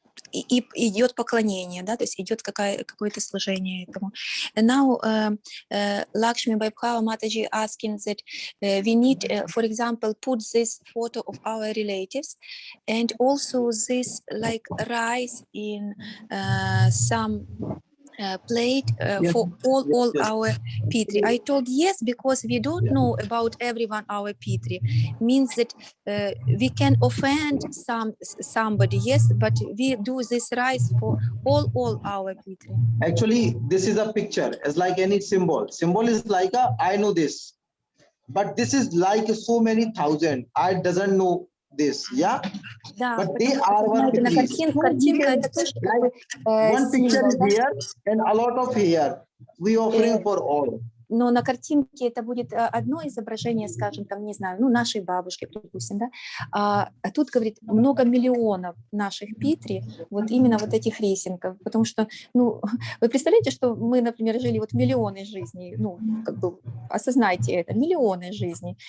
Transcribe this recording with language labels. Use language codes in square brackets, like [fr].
[ru] И идет поклонение, да, то есть идет какое-то служение этому. [en] And now Lakshmi Baibhava Mataji asking that we need, for example, put this photo of our relatives and also this like rice in some plate for all our Pitri. I told yes, because we don't know about everyone our Pitri. Means that we can offend somebody, yes, but we do this rice for all our Pitri. Actually, this is a picture. It's like any symbol. Symbol is like I know this, but this is like so many thousand. I doesn't know this, yeah. [ru] Да, [en] but they are our [ru] на [en] Pitris. [ru] картинка это тоже [en] One picture is here and a lot of here. We offering for all. [ru] Но на картинке это будет одно изображение, скажем, там, не знаю, ну, нашей бабушки, допустим, да, а тут, говорит, много миллионов наших Питри, вот именно вот этих рисинков, потому что, ну, вы представляете, что мы, например, жили вот миллионы жизней, ну, как бы осознайте это, миллионы жизней.